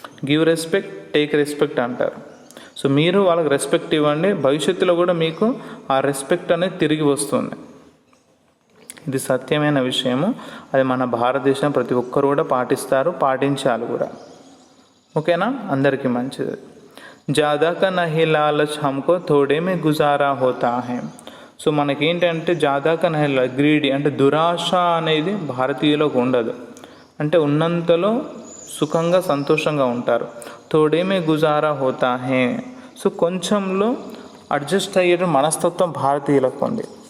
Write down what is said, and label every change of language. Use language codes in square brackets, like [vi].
[en] give respect, take respect [te] అంటారు. So మీరు వాళ్ళకి రెస్పెక్ట్ ఇవ్వండి, భవిష్యత్తులో కూడా మీకు ఆ రెస్పెక్ట్ అనేది తిరిగి వస్తుంది. ఇది సత్యమైన విషయము. అది మన భారతదేశం ప్రతి ఒక్కరు కూడా పాటించాలి కూడా, ఓకేనా. అందరికీ మంచిది. [hi] ज़्यादा का नहीं लालच हमको थोड़े में गुजारा होता है. [te] సో మనకేంటంటే [hi] జాదా కా నహీ [te] గ్రీడీ అంటే దురాశ అనేది భారతీయులకు ఉండదు. అంటే ఉన్నంతలో సుఖంగా సంతోషంగా ఉంటారు. [hi] తోడేమే గుజారా హోతా హే. [te] సో కొంచెంలో అడ్జస్ట్ అయ్యే మనస్తత్వం భారతీయులకు ఉంది.